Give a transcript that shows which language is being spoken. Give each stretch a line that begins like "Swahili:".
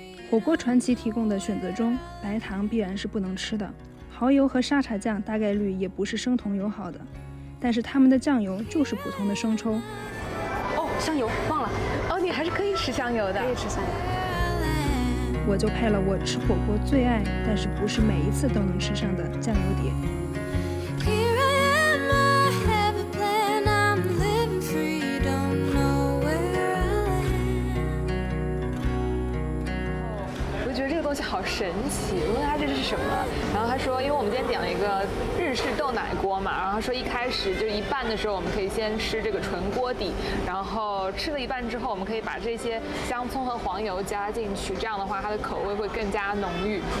Chinese: 火锅传奇提供的选择中，白糖必然是不能吃的，蚝油和沙茶酱大概率也不是生酮友好的，但是他们的酱油就是普通的生抽。哦，香油忘了。哦，你还是可以吃香油的。可以吃香油。我就配了我吃火锅最爱，但是不是每一次都能吃上的酱油碟。
English: Here I am, I have a plan. I'm living free, don't know where I land.
Chinese: 我就觉得这个东西好神奇，我问他这是什么，然后他说，因为我们今天点了一个日式豆奶锅嘛，然后他说一开始就一半的时候我们可以先吃这个纯锅底，然后吃了一半之后，我们可以把这些香葱和黄油加进去，这样的话它的口味会更加浓郁。